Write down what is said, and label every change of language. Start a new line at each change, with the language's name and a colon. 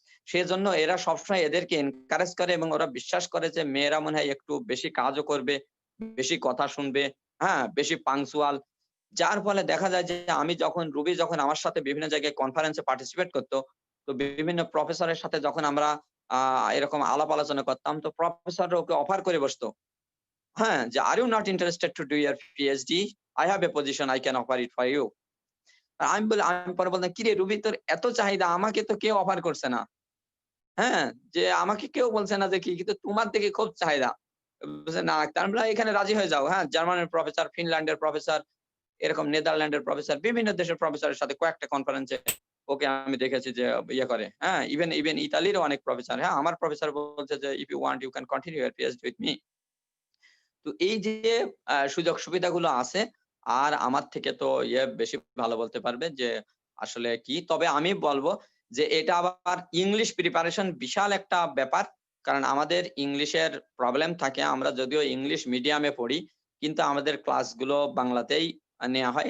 Bangla: সেজন্য এরা সবসময় এদেরকে এনকারেজ করে এবং ওরা বিশ্বাস করে যে মেয়েরা মনে হয় একটু বেশি কাজও করবে, বেশি কথা শুনবে, হ্যাঁ, বেশি পাংচুয়াল। যার ফলে দেখা যায় যে রুবি যখন আমার সাথে বিভিন্ন জায়গায় কনফারেন্সে পার্টিসিপেট করত, তো বিভিন্ন প্রফেসরের সাথে যখন আমরা এরকম আলাপ আলোচনা করতাম, তো প্রফেসররা ওকে অফার করে বসতো। হ্যাঁ, যে
English: "Are you not interested to do your PhD? I have a position, I can offer it for you."
Bangla: আমি পরে বললাম, "কিরে রুবি, তোর এত চাহিদা, আমাকে তো কেউ অফার করছে না।" হ্যাঁ, যে আমাকে কেউ বলছে না যে কি, কিন্তু তোমার দিকে খুব চাহিদা। বলছে, "না, তোমরা এখানে রাজি হয়ে যাও।" হ্যাঁ, জার্মানির প্রফেসর, ফিনল্যান্ডের প্রফেসর, এরকম নেদারল্যান্ডের প্রফেসর, বিভিন্ন দেশের প্রফেসরের সাথে কয়েকটা কনফারেন্সে ওকে আমি দেখেছি যে করে। হ্যাঁ, ইভেন ইতালিরও অনেক প্রফেসর। হ্যাঁ, আমার প্রফেসর বলছে যে,
English: "If you want, you can continue your PhD with me."
Bangla: তো এই যে সুযোগ সুবিধাগুলো আছে, আর আমার থেকে তো বেশি ভালো বলতে পারবে যে আসলে কি। তবে আমি বলব যে এটা আবার ইংলিশ প্রিপারেশন বিশাল একটা ব্যাপার। কারণ আমাদের ইংলিশের প্রবলেম থাকে। আমরা যদিও ইংলিশ মিডিয়ামে পড়ি, কিন্তু আমাদের ক্লাসগুলো বাংলাতেই নেয়া হয়।